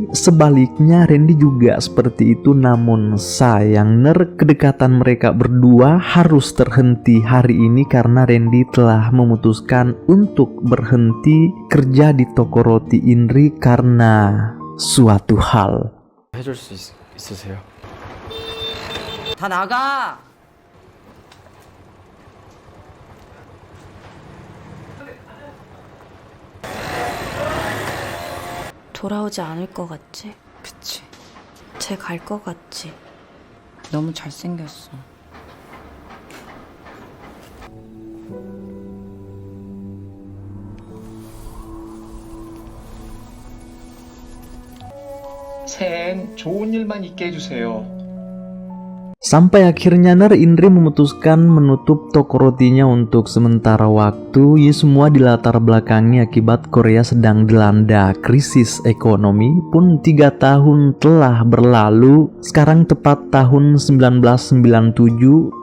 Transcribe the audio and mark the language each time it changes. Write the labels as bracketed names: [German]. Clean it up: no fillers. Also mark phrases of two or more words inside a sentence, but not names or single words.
[Indonesian] Sebaliknya Randy juga seperti itu. Namun sayang kedekatan mereka berdua harus terhenti hari ini karena Randy telah memutuskan untuk berhenti kerja di toko roti Indri karena suatu hal. [Korean] 해줄 수 있으세요? 다 나가. 돌아오지 않을 것 같지? 그치. 쟤 갈 것 같지? 너무 잘생겼어. 새해엔 좋은 일만 있게 해주세요. [Indonesian] Sampai akhirnya Indri memutuskan menutup toko rotinya untuk sementara waktu. Ini semua dilatar belakangi akibat Korea sedang dilanda krisis ekonomi. Pun 3 tahun telah berlalu. Sekarang tepat tahun 1997.